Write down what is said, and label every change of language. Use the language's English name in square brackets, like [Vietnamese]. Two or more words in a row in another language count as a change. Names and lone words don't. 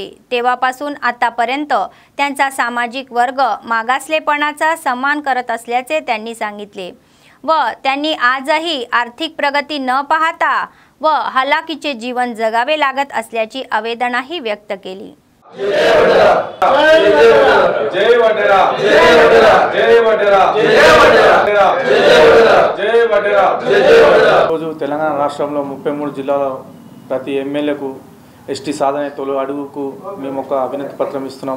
[Marathi] तेव्हापासून आतापर्यंत त्यांचा सामाजिक वर्ग मागासलेपणाचा सन्मान करत असल्याचे त्यांनी सांगितले व त्यांनी आजही आर्थिक प्रगती न पाहता व हलाखीचे जीवन जगावे लागत असल्याची आवेदनाही व्यक्त केली। [Telugu] తెలంగాణ రాష్ట్రంలో 33 జిల్లాల ప్రతి ఎమ్మెల్యేకు ఎస్టీ సాధన తొలి అడుగుకు మేము ఒక వినతి పత్రం ఇస్తున్నాము।